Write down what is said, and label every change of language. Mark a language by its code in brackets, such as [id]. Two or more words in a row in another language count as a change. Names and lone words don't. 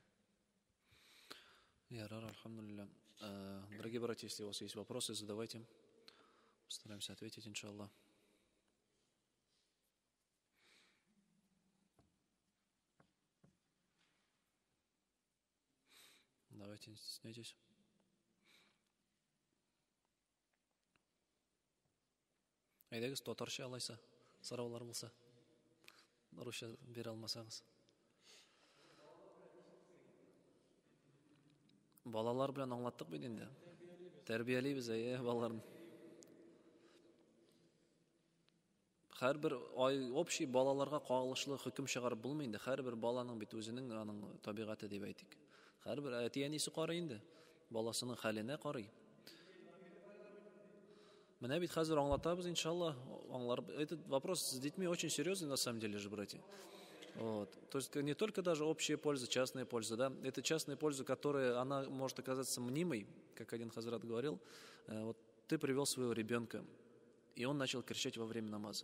[ru] Дорогие братья, если у вас есть вопросы, задавайте. Постараемся ответить, иншаллах. Давайте, не стесняйтесь. [tt] Әйдәгез, татарча алайса, сораулар булса. Русча бере алмасагыз. Балалар белән аңлаттык бит инде. Тәрбиялибез, балаларны. Һәрбер общий балаларга кагылышлы хөкем чыгарып булмый инде. Һәрбер баланың бит үзенең аның табигаты дип әйтик. Һәрбер әти-әнисе карый инде. Баласының хәленә карый. Менә бит хәзер аңлатабыз, [ru] иншаллах, Этот вопрос с детьми очень серьезный, на самом деле же, братья. Вот. То есть не только даже общая польза, частная польза, да, это частная польза, которая, она может оказаться мнимой, как один хазрат говорил. Вот ты привел своего ребенка, и он начал кричать во время намаза.